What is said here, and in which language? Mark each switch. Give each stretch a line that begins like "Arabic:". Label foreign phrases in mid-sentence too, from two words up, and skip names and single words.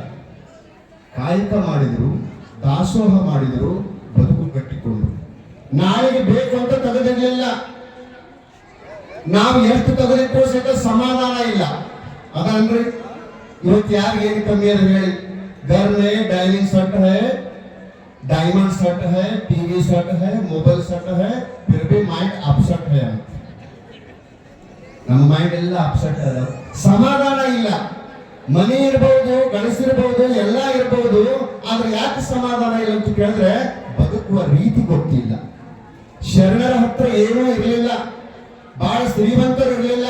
Kannada: ಕಾಯಕ ಮಾಡಿದ್ರು, ದಾಸೋಹ ಮಾಡಿದ್ರು, ಬದುಕು ಕಟ್ಟಿಕೊಂಡ್ರು. ನಾಳೆಗೆ ಬೇಕು ಅಂತ ತೆಗೆದಿರಲಿಲ್ಲ. ನಾವು ಎಷ್ಟು ತೆಗೆದಿಟ್ಟು ಸಹಿತ ಸಮಾಧಾನ ಇಲ್ಲ. ಅದಂದ್ರೆ ಇವತ್ತು ಯಾರಿಗೆ ಏನು ಕಮ್ಮಿ ಅದ ಹೇಳಿ?
Hindi: घर में
English: dining set
Hindi: है,
English: diamond set
Hindi: है,
English: TV set
Hindi: है,
English: mobile set
Hindi: है, फिर भी
English: mind upset
Hindi: है.
Kannada: ನಮ್ಮ ಮೈಂಡ್ ಎಲ್ಲ ಅಪ್ಸೆಟ್ ಅದ, ಸಮಾಧಾನ ಇಲ್ಲ. ಮನಿ ಇರಬಹುದು, ಗಳಿಸಿರಬಹುದು, ಎಲ್ಲ ಇರಬಹುದು, ಆದ್ರೆ ಯಾಕೆ ಸಮಾಧಾನ ಇಲ್ಲ ಅಂತ ಕೇಳಿದ್ರೆ ಬದುಕುವ ರೀತಿ ಗೊತ್ತಿಲ್ಲ. ಶರಣರ ಹತ್ರ ಏನೂ ಇರಲಿಲ್ಲ, ಬಹಳ ಶ್ರೀಮಂತರು ಇರಲಿಲ್ಲ.